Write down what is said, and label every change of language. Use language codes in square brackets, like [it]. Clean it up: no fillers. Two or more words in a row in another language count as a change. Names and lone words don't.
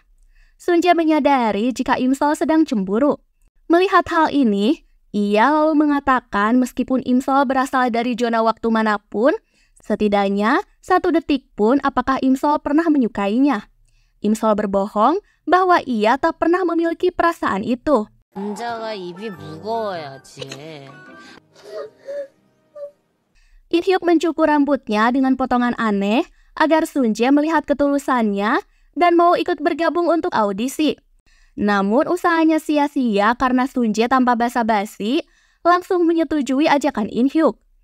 [id] Sunjae menyadari jika Im Sol sedang cemburu. Melihat hal ini, ia lalu mengatakan meskipun Im Sol berasal dari zona waktu manapun, setidaknya 1 detik pun apakah Im Sol pernah menyukainya. Im Sol berbohong bahwa ia tak pernah memiliki perasaan itu. [ko] 남자가 입이 무거워야지. [id] In Hyuk mencukur rambutnya dengan potongan aneh agar Sunjae melihat ketulusannya dan mau ikut bergabung untuk audisi. Namun usahanya sia-sia karena Sunjae tanpa basa-basi langsung menyetujui ajakan In Hyuk.